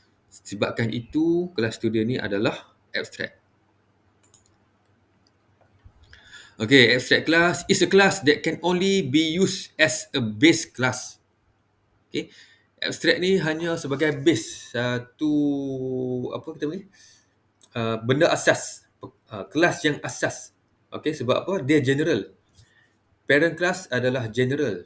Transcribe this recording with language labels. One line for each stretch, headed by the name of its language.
Malay: Sebabkan itu, kelas student ni adalah abstract.
English: Okay, abstract class is a class that can only be used as a base class.
Malay: Okay, abstract ni hanya sebagai base, satu apa kita panggil, benda asas, kelas yang asas. Okay, sebab apa? Dia general. Parent class adalah general.